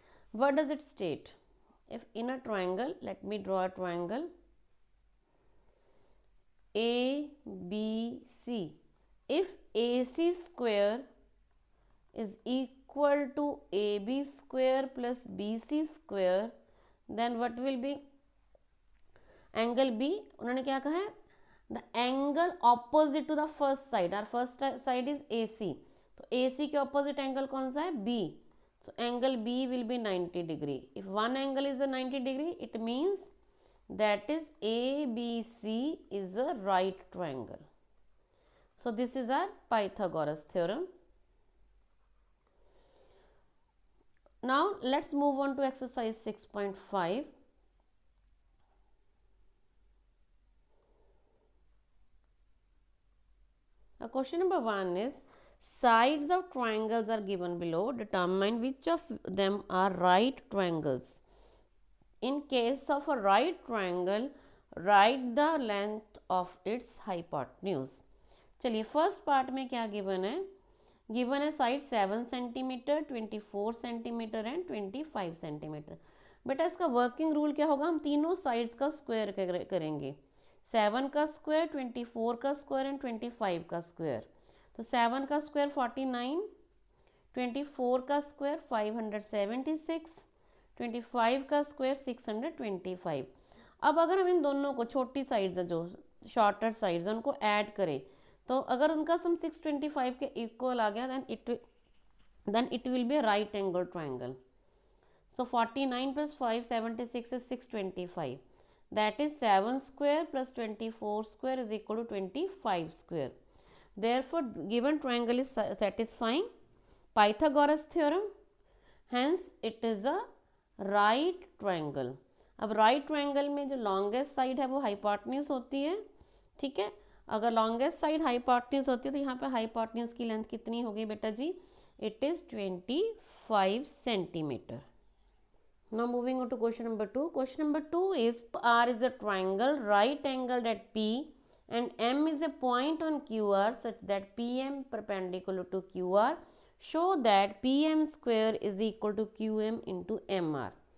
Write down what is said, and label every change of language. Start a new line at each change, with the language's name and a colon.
English: What does it state? If in a triangle, let me draw a triangle ABC. If AC square is equal to AB square plus BC square, then what will be? Angle B,
Hindi: उन्होंने क्या कहा है?
English: The angle opposite to the first side. Our first side is AC.
Hindi: तो AC के opposite angle कौन सा है?
English: B. So angle B will be 90 degree. If one angle is a 90 degree, it means that is ABC is a right triangle. So this is our Pythagoras theorem. Now let's move on to exercise 6.5. Question number 1 is, sides of triangles are given below. Determine which of them are right triangles. In case of a right triangle, write the length of its hypotenuse.
Hindi: चलिए first part में क्या given है? Given है side 7 centimetre, 24 centimetre and 25 centimetre. बेटा इसका working rule क्या होगा? हम तीनों साइड्स का स्क्वायर करेंगे. 7 का स्क्वायर, 24 का स्क्वायर एंड 25 का स्क्वायर. तो 7 का स्क्वायर 49, 24 का स्क्वायर 576, 25 का स्क्वायर 625. अब अगर हम इन दोनों को, छोटी साइड्स है जो शॉर्टर साइड्स, उनको ऐड करें तो अगर उनका सम 625 के इक्वल आ गया
English: then it will be a right angle triangle. So 49 plus 576 is 625. That is 7 square plus 24 square is equal to 25 square. Therefore given triangle is satisfying Pythagoras theorem. Hence it is a right triangle.
Hindi: अब right triangle में जो longest side है वो hypotenuse होती है. ठीक है, अगर longest side hypotenuse होती है तो यहाँ पे hypotenuse की लेंथ कितनी होगी बेटा जी?
English: It is 25 centimeter. Now moving on to question number 2. Question number 2 is, R is a triangle right angled at P and M is a point on QR such that PM perpendicular to QR. Show that PM square is equal to QM into MR.